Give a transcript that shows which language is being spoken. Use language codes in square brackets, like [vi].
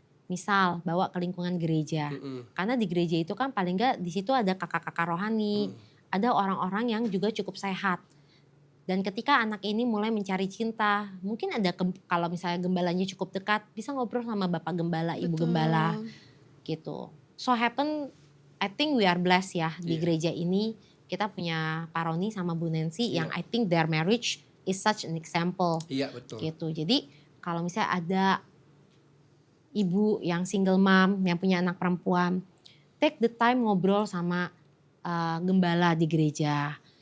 [id] Misal bawa ke lingkungan gereja, karena di gereja itu kan paling nggak di situ ada kakak-kakak rohani, ada orang-orang yang juga cukup sehat. Dan ketika anak ini mulai mencari cinta, mungkin ada kalau misalnya gembalanya cukup dekat, bisa ngobrol sama bapak gembala, ibu gembala, gitu. [en] So happen, I think we are blessed ya [id] di gereja ini. Kita punya Pak Roni sama Bu Nancy yang [en] I think their marriage is such an example. [id] Iya betul. Gitu. Jadi kalau misalnya ada ibu yang single mom yang punya anak perempuan, [en] take the time [id] ngobrol sama gembala di gereja.